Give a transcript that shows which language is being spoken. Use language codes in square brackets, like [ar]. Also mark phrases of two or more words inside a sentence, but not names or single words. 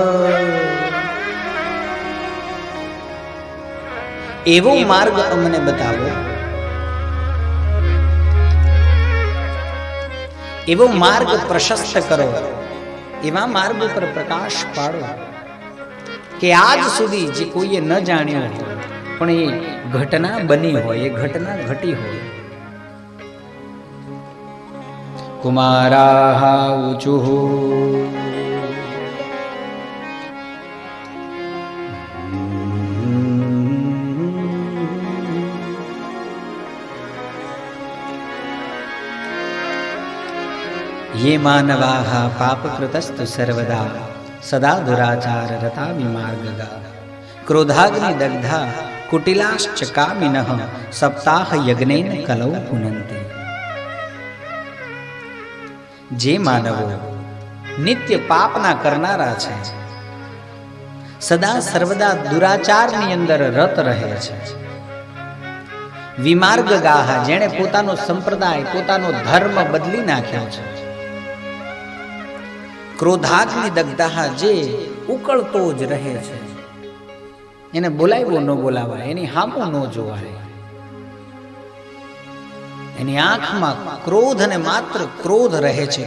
[gu] એવો માર્ગ અમને બતાવો, એવો માર્ગ પ્રશસ્ત કરો, એવા માર્ગ ઉપર પ્રકાશ પાડો કે આજ સુધી જે કોઈએ ન જાણ્યો હોય પણ એ ઘટના બની હોય, એ ઘટના ઘટી હોય. [sa] કુમારાઃ ઊચુઃ ये मानवाः पापकृतस्तु सर्वदा सदा दुराचार रता विमार्गगा क्रोधाग्नि दग्धा कुटिलाश्च कामिनः सप्ताह यज्ञेन कलौ पुनन्ति. [gu] જે માનવો નિત્ય પાપના કરનારા છે, સદા સર્વદા દુરાચારની અંદર રત રહે છે, વિમાર્ગગાહ, જેણે પોતાનો સંપ્રદાય, પોતાનો ધર્મ બદલી નાખ્યો છે, [sa] ક્રોધાગ્નિ દગ્ધાહ, [gu] જે ઉકળતો જ રહે છે, એને બોલાવ્યો ન બોલાવાય, એની હામો ન જોવાય, એની આંખમાં ક્રોધ અને માત્ર ક્રોધ રહે છે.